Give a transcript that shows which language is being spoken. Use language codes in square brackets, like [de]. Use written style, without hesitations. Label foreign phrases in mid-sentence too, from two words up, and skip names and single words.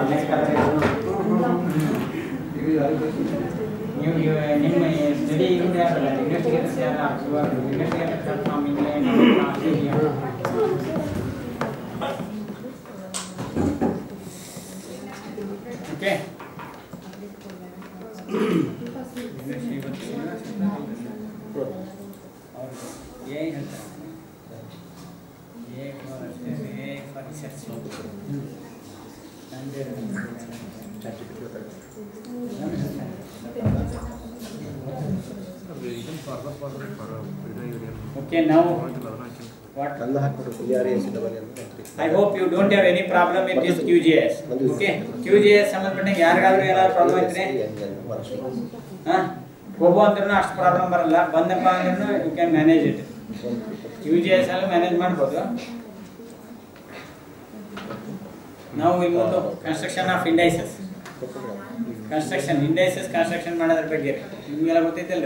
[kn] ನೆಕ್ಸ್ಟ್ ನೀವು ನಿಮ್ಮ ಸ್ಟಡಿ ಇರುತ್ತೆ ಯಾರಲ್ಲ, ಇನ್ವೆಸ್ಟಿಗೇಟರ್ಸ್ ಯಾರು [en] investigator from England, [kn] ಆಸ್ಟ್ರೇಲಿಯಾ. ಓಕೆ, [hi] यही है ये [en] for research okay. Now what I hope you don't have any problem with this QGIS. [kn] Okay, QGIS ಸಂಬಂಧಪಟ್ಟ ಯಾರಿಗಾದ್ರೂ ಏನಾದರೂ ಪ್ರಾಬ್ಲಮ್ ಇದ್ರೆ ಹೋಗೋ ಅಂದ್ರೂ ಅಷ್ಟು ಪ್ರಾಬ್ಲಮ್ ಬರಲ್ಲ. ಬಂದಪ್ಪ ಅಂದ್ರೂ [en] you can manage it. [kn] QGIS ಅಲ್ಲಿ ಮ್ಯಾನೇಜ್ ಮಾಡ್ಬೋದು. ನಾವು ಇನ್ನೊಂದು [en] construction of indices, [kn] ಕನ್ಸ್ಟ್ರಕ್ಷನ್ ಮಾಡೋದ್ರ ಬಗ್ಗೆ ನಿಮಗೆಲ್ಲ ಗೊತ್ತೈತಲ್ರಿ.